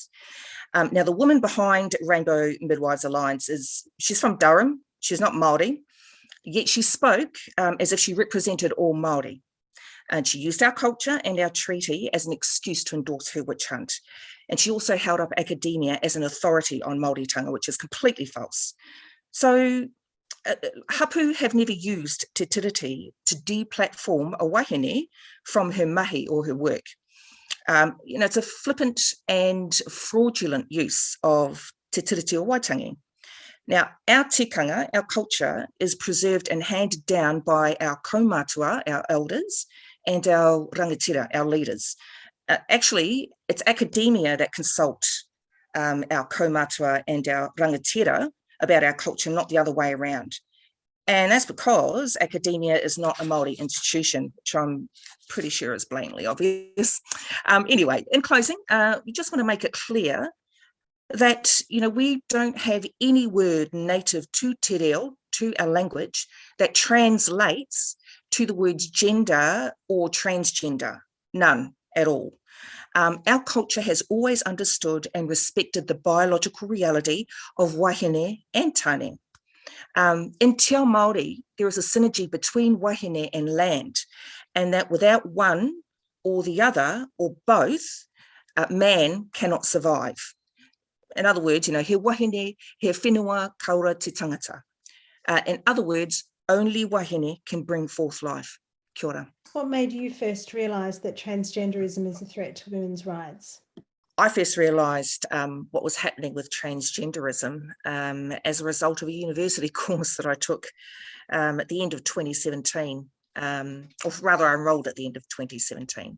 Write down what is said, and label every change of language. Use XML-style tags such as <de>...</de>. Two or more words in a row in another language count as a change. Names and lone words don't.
<en>Now, the woman behind Rainbow Midwives Alliance she's from Durham, she's not Māori, yet she spoke as if she represented all Māori. And she used our culture and our treaty as an excuse to endorse her witch hunt. And she also held up academia as an authority on Māoritanga, which is completely false. So hapu have never used te tiriti to deplatform a wahine from her mahi or her work. It's a flippant and fraudulent use of te tiriti o Waitangi. Now, our tikanga, our culture, is preserved and handed down by our kaumātua, our elders, and our rangatira, our leaders. Actually, it's academia that consult our kaumātua and our rangatira about our culture, not the other way around. And that's because academia is not a Māori institution, which I'm pretty sure is blatantly obvious. Anyway, in closing, we just want to make it clear that, we don't have any word native to</en> <mi>te reo,</mi> <en>to our language, that translates to the words gender or transgender. None at all. Our culture has always understood and respected the biological reality of wahine and tane.</en> <mi>In Te Ao Māori,</mi> <en>there is a synergy between wahine and land, and that without one or the other or both, man cannot survive. In other words,</en> <mi>he wahine, he whenua kaura te tangata.</mi> <en>In other words, only wahine can bring forth life.</en> <mi>Kia ora.</mi> <en>What made you first realise that transgenderism is a threat to women's rights? I first realised what was happening with transgenderism as a result of a university course that I took at the end of 2017, or rather I enrolled at the end of 2017.</en>